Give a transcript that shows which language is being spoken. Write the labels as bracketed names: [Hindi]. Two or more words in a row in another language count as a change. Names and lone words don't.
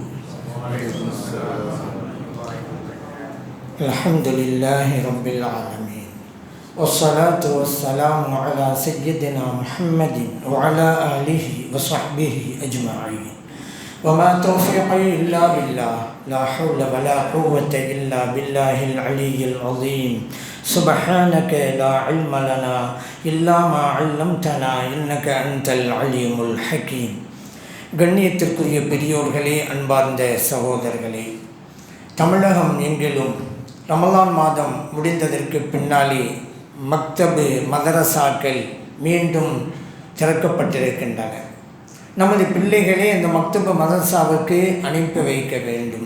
[Arabic] الحمد لله رب العالمين، والصلاة والسلام على سيدنا محمد وعلى آله وصحبه أجمعين. وما توفيقي إلا بالله، لا حول ولا قوة إلا بالله العلي العظيم. سبحانك لا علم لنا إلا ما علمتنا إنك أنت العليم الحكيم. [Tamil] கண்ணியத்திற்குரிய பெரியோர்களே, அன்பார்ந்த சகோதரர்களே, தமிழகம் எங்கிலும் ரமலான் மாதம் முடிந்ததற்கு பின்னாலே மக்தபு மதரசாக்கள் மீண்டும் திறக்கப்பட்டிருக்கின்றன. நமது பிள்ளைகளே இந்த மக்தபு மதரசாவுக்கு அனுப்பி வைக்க வேண்டும்.